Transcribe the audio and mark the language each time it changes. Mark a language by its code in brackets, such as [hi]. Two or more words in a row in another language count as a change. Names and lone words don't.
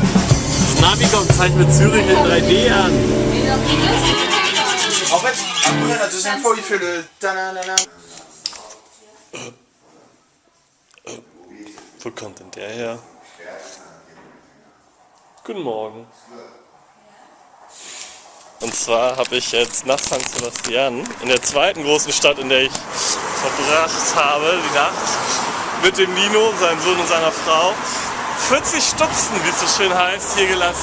[de] Das Navi kommt, zeigt mir Zürich in 3D an. [fr] En fait, après la deuxième fois, il fait le tananana. [de] Wo kommt denn der her? Guten Morgen. Und zwar habe ich jetzt nach San Sebastian, in der zweiten großen Stadt, in der ich verbracht habe, die Nacht, mit dem Nino, seinem Sohn und seiner Frau, 40 Stupsen, wie es so schön heißt, hier gelassen.